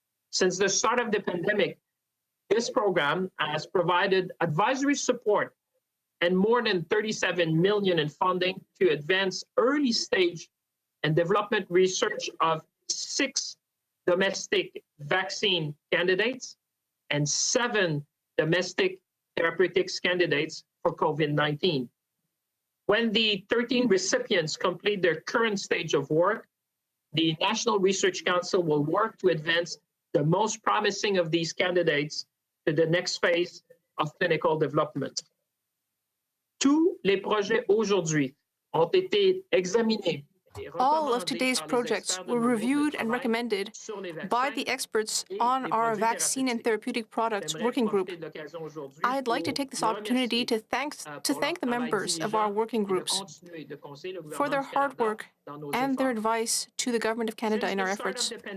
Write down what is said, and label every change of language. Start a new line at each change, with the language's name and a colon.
English: Since the start of the pandemic, this program has provided advisory support and more than $37 million in funding to advance early stage and development research of 6 domestic vaccine candidates and 7 domestic therapeutics candidates for COVID-19. When the 13 recipients complete their current stage of work, the National Research Council will work to advance the most promising of these candidates to the next phase of clinical development.
French: Tous les projets aujourd'hui ont été examinés.
English: All of today's projects were reviewed and recommended by the experts on our vaccine and therapeutic products working group. I'd like to take this opportunity to thank the members of our working groups for their hard work and their advice to the Government of Canada in our efforts.